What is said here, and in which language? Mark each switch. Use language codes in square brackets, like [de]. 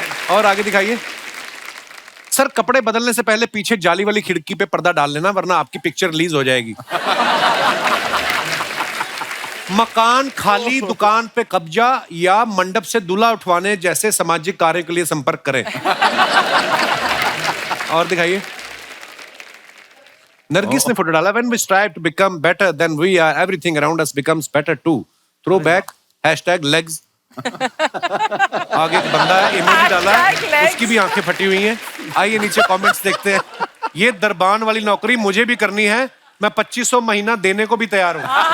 [hi] और आगे दिखाइए। सर, कपड़े बदलने से पहले पीछे जाली वाली खिड़की पे पर्दा डाल लेना, वरना आपकी पिक्चर रिलीज हो जाएगी। मकान खाली, दुकान पे कब्जा या मंडप से दूल्हा उठवाने जैसे सामाजिक कार्य के लिए संपर्क करें। और दिखाइए। नरगिस ने फोटो डाला, [en] when we strive to become better than we are, everything around us becomes better too. Throw back, #legs. [hi] आगे एक बंदा है, इमेज डाला है, उसकी भी आंखें फटी हुई हैं। आइए नीचे कमेंट्स देखते हैं। ये दरबान वाली नौकरी मुझे भी करनी है, मैं 2500 महीना देने को भी तैयार हूं।